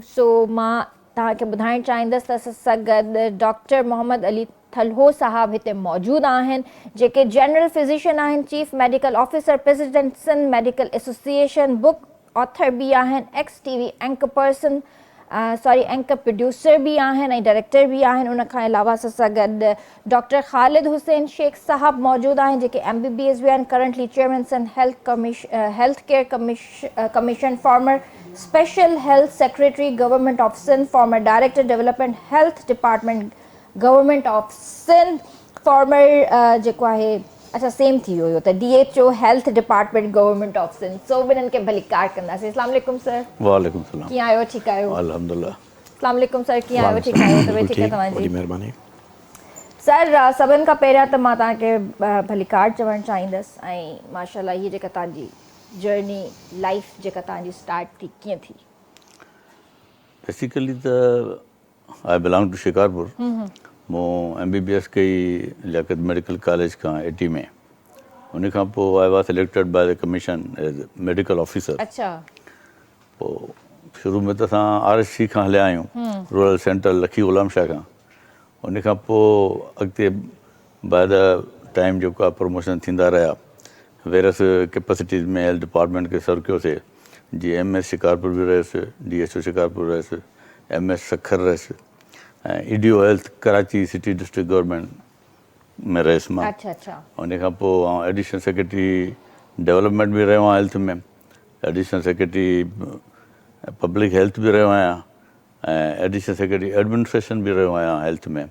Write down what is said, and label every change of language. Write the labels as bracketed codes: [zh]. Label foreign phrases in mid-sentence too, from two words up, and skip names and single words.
[sd] सो मां तव्हांखे ॿुधाइणु चाहींदसि त असां सां गॾु डॉक्टर मोहम्मद अली थल्हो साहब हिते मौजूदु आहिनि, जेके [en] general physician [sd] आहिनि, [en] Chief Medical Officer, President Sindh Medical Association, Book Author [sd] बि आहिनि, [en] ex TV anchor person anchor producer [sd] बि आहिनि ऐं डायरेक्टर बि आहिनि। उन खां अलावा असां सां गॾु डॉक्टर ख़ालिद हुसैन शेख साहब मौजूदु आहिनि, जेके MBBS बि आहिनि, [en] currently Chairman Sindh Health Care Commission, Former Special Health Secretary Government of Sindh, Former Director Development Health Department Government of Sindh, former [sd] जेको आहे अच्छा सेम थी वियो त [en] DHO Health Department Government of Sindh. [sd] सो ॿिन्हिनि खे भलीकार कंदासीं। [ar] السلام عليكم सर। وعليكم السلام. [sd] कीअं आहियो? ठीकु आहियो? [ar] अल्हम्दुलिल्लाह। السلام عليكم [sd] सर, कीअं आहियो? ठीकु आहियो? तबियत ठीकु आहे तव्हांजी? महिरबानी सर, सभिनि खां पहिरियां त मां तव्हांखे भलीकार चवणु चाहींदसि ऐं माशाल्लाह हीअ जेका तव्हांजी [en] journey life [sd] जेका तव्हांजी स्टार्ट थी कीअं थी? [en] बेसिकली त I belong to Shikarpur. [sd] मूं MBBS कई लियाकत मेडिकल कॉलेज खां 80 में। उन खां पोइ [en] I was selected by the commission as a officer. [sd] अच्छा। पोइ शुरू में त असां RSC खां हलिया आहियूं, रूरल सेंटर लखी गुलाम शाह खां। उन खां पोइ अॻिते [en] by the time [sd] जेको आहे प्रमोशन थींदा रहिया, [en] various capacities [sd] में [en] health department [sd] खे सर्व कयोसीं। जीअं MS शिकारपुर बि रहियुसि, DHO शिकारपुर रहियुसि, MS सखर रहियुसि ऐं EDO हेल्थ कराची [en] City District Government [sd] में रहियुसि मां। अच्छा अच्छा। उन खां पोइ आउं [en] Additional Secretary Development [sd] बि रहियो आहियां हेल्थ में, [en] Additional Secretary Public Health [sd] बि रहियो आहियां ऐं [en] Additional Secretary Administration [sd] बि रहियो आहियां हेल्थ में।